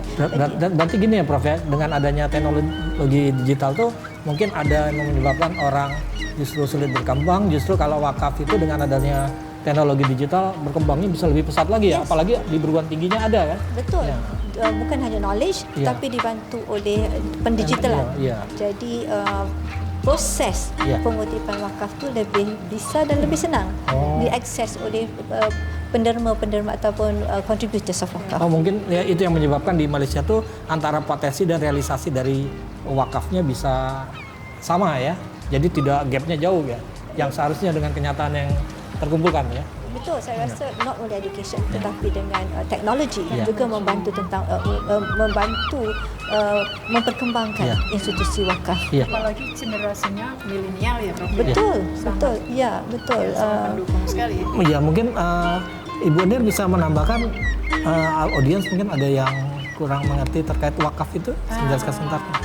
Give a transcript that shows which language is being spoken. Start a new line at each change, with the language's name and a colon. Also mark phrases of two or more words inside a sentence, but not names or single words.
Indonesian: Berarti gini ya Prof ya, dengan adanya teknologi digital tuh mungkin ada yang menyebabkan orang justru sulit berkembang, justru kalau wakaf itu dengan adanya teknologi digital berkembangnya bisa lebih pesat lagi ya, apalagi di perguruan tingginya ada kan?
Malay: Betul. Bukan hanya knowledge, tapi dibantu oleh pendigitalan. Jadi proses pengutipan wakaf tu lebih bisa dan lebih senang diakses oleh penderma-penderma ataupun
English: contributors of wakaf.
Indonesian: Mungkin ya itu yang menyebabkan di Malaysia tuh antara potensi dan realisasi dari wakafnya bisa sama ya. Jadi tidak gapnya jauh ya. Yang seharusnya dengan kenyataan yang terkumpulkan ya.
Malay: Betul, saya rasa
English: not only education
Malay: tetapi dengan teknologi juga membantu tentang memperkembangkan institusi wakaf.
Indonesian: Apalagi generasinya milenial ya Prof.
Malay: Betul. Betul.
Indonesian: Mendukung sekali. Ya mungkin Ibu Nir bisa menambahkan audiens mungkin ada yang kurang mengerti terkait wakaf itu, menjelaskan sebentar.